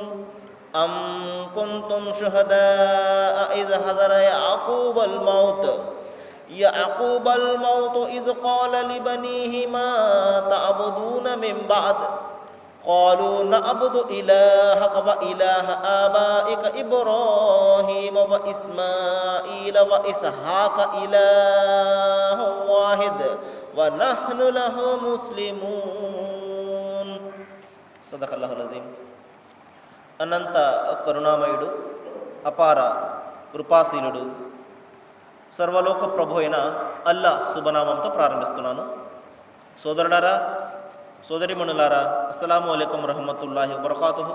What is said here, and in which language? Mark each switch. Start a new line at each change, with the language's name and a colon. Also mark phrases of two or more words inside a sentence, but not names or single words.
Arabic: أم كنتم شهداء إذ حضر يعقوب الموت إذ قال لبنيه ما تعبدون من بعد قالوا نعبد إلهك وإله آبائك إبراهيم وإسماعيل وإسحاق إله واحد ونحن له مسلمون. صدق الله العظيم.
Telugu: అనంత కరుణామయుడు, అపార కృపాశీలుడు, సర్వలోక ప్రభు అయిన అల్లా శుభనామంతో ప్రారంభిస్తున్నాను. సోదరులారా, సోదరిమణులారా,
Arabic: السلام عليكم رحمة الله وبركاته.